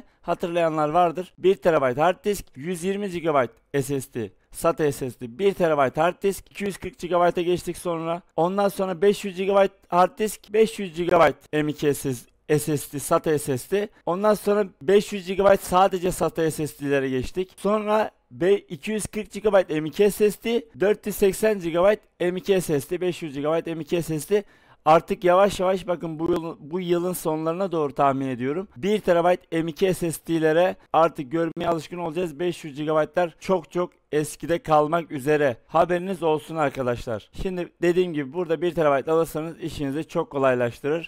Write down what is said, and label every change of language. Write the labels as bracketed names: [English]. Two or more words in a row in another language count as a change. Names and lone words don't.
[Turkish] Hatırlayanlar vardır. 1 TB [English] hard disk, [Turkish] 120 GB SSD. SATA SSD, 1 TB [English] hard disk, [Turkish] 240 GB'a geçtik sonra. Ondan sonra 500 GB [English] hard disk, [Turkish] 500 GB M.2 SSD, SATA SSD. Ondan sonra 500 GB sadece SATA SSD'lere geçtik. Sonra 240 GB M.2 SSD, 480 GB M.2 SSD, 500 GB M.2 SSD. Artık yavaş bakın bu yılın sonlarına doğru tahmin ediyorum. 1 TB M.2 SSD'lere artık görmeye alışkın olacağız. 500 GB'lar çok eskide kalmak üzere. Haberiniz olsun arkadaşlar. Şimdi dediğim gibi burada 1 TB alırsanız işinizi çok kolaylaştırır.